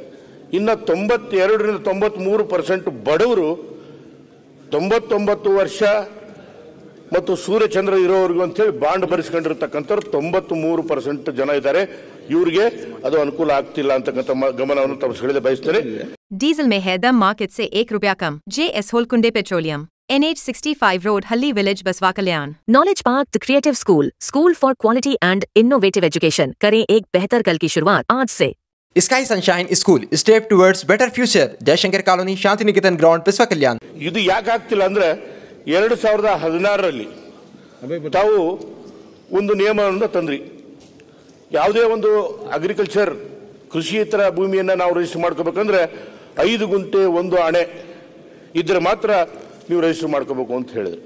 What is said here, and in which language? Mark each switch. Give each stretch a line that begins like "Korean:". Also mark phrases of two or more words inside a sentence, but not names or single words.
Kannada: ಇನ್ನು 92ರಿಂದ 93% ಬಡವರು 99 ವರ್ಷ ಮತ್ತು ಸೂರ್ಯಚಂದ್ರ ಇರೋವರೆಗೂ ಅಂತೇಳಿ ಬಾಂಡ್ ಬರೆಸ್ಕೊಂಡಿರ್ತಕ್ಕಂಥವ್ರು 93% ಜನ ಇದ್ದಾರೆ. ಇವರಿಗೆ ಅದು ಅನುಕೂಲ ಆಗ್ತಿಲ್ಲ ಅಂತಕ್ಕಂಥ ಗಮನವನ್ನು ತಮ್ಮ ಸೆಳೆಯಲು ಬಯಸ್ತೇನೆ.
Hindi: डीजल में है दम मार्केट से ₹1 कम. JS होलकुंडे पेट्रोलियम, NH 65 रोड, हल्ली विलेज, बसवा कल्याण.
English: Knowledge Park The Creative School for Quality and Innovative Education.
Hindi: करें एक बेहतर कल की शुरुआत आज से.
English: Sky Sunshine School, Step Towards Better Future. जयशंकर कॉलोनी, शांति निकेतन ग्राउंड, बसवा कल्याण.
Kannada: ಇದು ಯಾಕೆ ಆಗ್ತಿಲ್ಲ ಅಂದ್ರೆ 2016ರಲ್ಲಿ ತಾವು ಒಂದು ನಿಯಮವನ್ನು ತಂದ್ರಿ. ಯಾವುದೇ ಒಂದು ಅಗ್ರಿಕಲ್ಚರ್ ಕೃಷಿಯೇತರ ಭೂಮಿಯನ್ನು ನಾವು ರಿಜಿಸ್ಟರ್ ಮಾಡ್ಕೋಬೇಕಂದ್ರೆ 5 ಗುಂಟೆ 1 ಅಣೆ ಇದ್ರೆ ಮಾತ್ರ ನೀವು ರಿಜಿಸ್ಟರ್ ಮಾಡ್ಕೋಬೇಕು ಅಂತ ಹೇಳಿದ್ರು.